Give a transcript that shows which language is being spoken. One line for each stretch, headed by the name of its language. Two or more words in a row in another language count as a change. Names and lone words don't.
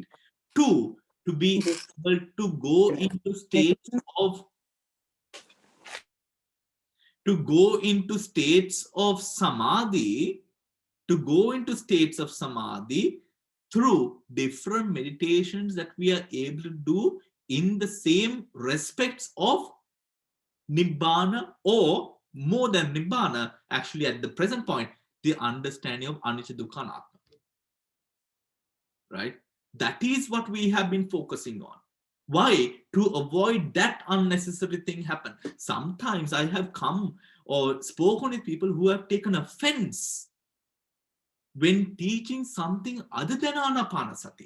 English: Two, to be able to go into states of samadhi, to go into states of samadhi through different meditations that we are able to do in the same respects of nibbana, or more than nibbana, actually at the present point, the understanding of
Pali: anicca dukkha anatta.
English: Right? That is what we have been focusing on. Why? To avoid that unnecessary thing happen. Sometimes I have come or spoken with people who have taken offense when teaching something other than anapanasati.